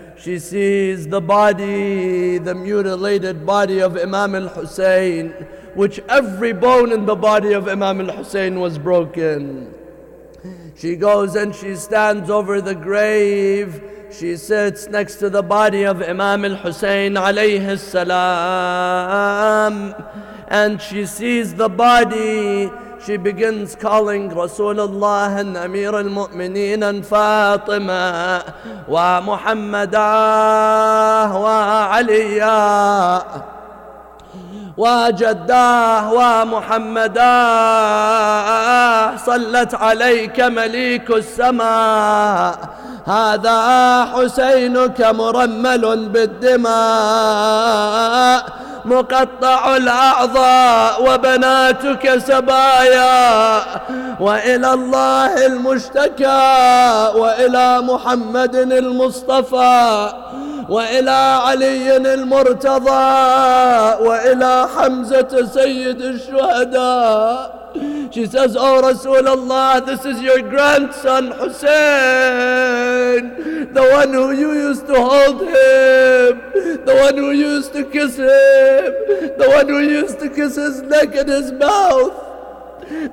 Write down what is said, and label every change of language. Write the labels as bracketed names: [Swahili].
[English] She sees the body, the mutilated body of Imam al-Hussein, which every bone in the body of Imam al-Hussein was broken. She goes and she stands over the grave. She sits next to the body of Imam al-Hussein alayhi salam, and she sees the body. She begins calling Rasulullah and Amir al-Mu'mineen and Fatima [Arabic] wa Muhammadah wa Aliyah wa Jaddah wa Muhammadah صلت عليك مليك السماء هذا حسينك مرمل بالدماء مقطع الأعضاء وبناتك سبايا وإلى الله المشتكى وإلى محمد المصطفى وإلى علي المرتضى وإلى حمزة سيد الشهداء. [English] She says, "Oh Rasulullah, this is your grandson Hussein, the one who you used to hold him, the one who used to kiss him, the one who used to kiss his neck and his mouth.